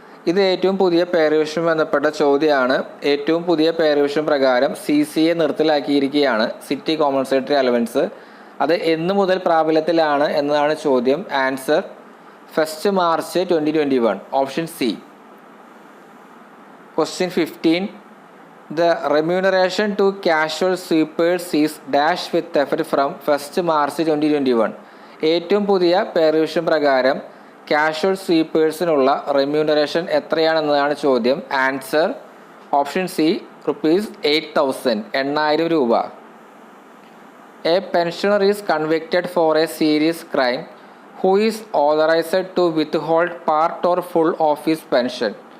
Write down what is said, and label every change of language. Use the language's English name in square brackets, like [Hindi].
[Malayalam] ഇത് ഏറ്റവും പുതിയ പേ റിവിഷനുമായി ബന്ധപ്പെട്ട ചോദ്യമാണ്. ഏറ്റവും പുതിയ പേ റിവിഷൻ പ്രകാരം CCA നിർത്തലാക്കിയിരിക്കുകയാണ്, സിറ്റി കോമ്പൻസേറ്ററി അലവൻസ്. അത് എന്ന് മുതൽ പ്രാബല്യത്തിലാണ് എന്നതാണ് ചോദ്യം. [English] Answer 1st March 2021, option C. Question 15. The remuneration to casual sweepers is dash with effect from 1st March 2021. [Malayalam] ഏറ്റവും പുതിയ പേ റിവിഷൻ പ്രകാരം കാഷ്വൽ സ്വീപ്പേഴ്സിനുള്ള റെമ്യൂണറേഷൻ എത്രയാണെന്നതാണ് ചോദ്യം. [English] Answer option C, ₹8,000, 8,000 രൂപ. A pensioner is convicted for a serious crime who is authorized to withhold part or full of his pension.